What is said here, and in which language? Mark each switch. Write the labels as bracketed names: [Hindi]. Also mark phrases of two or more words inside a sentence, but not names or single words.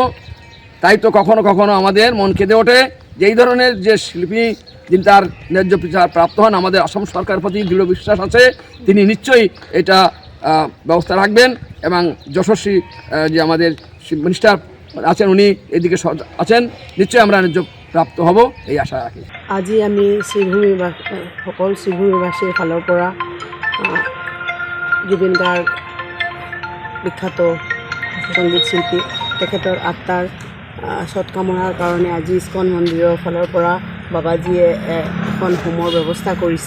[Bangla] তাই তো কখনো কখনো আমাদের মন কেঁদে ওঠে যে এই ধরনের যে শিল্পী যিনি তার ন্যায্য বিচার প্রাপ্ত হন। আমাদের অসম সরকারের প্রতি দৃঢ় বিশ্বাস আছে, তিনি নিশ্চয়ই এটা ব্যবস্থা রাখবেন এবং যশস্বী যে আমাদের মিনিস্টার আছেন উনি এদিকে আছেন, নিশ্চয়ই আমরা ন্যায্য প্রাপ্ত হব এই আশা রাখি। [Assamese] আজি আমি সকল শ্ৰীভূমিবাসীৰ ফালৰ পৰা জুবিন গাৰ্গ বিখ্যাত সংগীত শিল্পী, তেখেতৰ আত্মাৰ সৎকামনাৰ কাৰণে আজি ইস্কন মন্দিৰৰ ফালৰ পৰা বাবাজীয়ে এখন হোমৰ ব্যৱস্থা কৰিছে।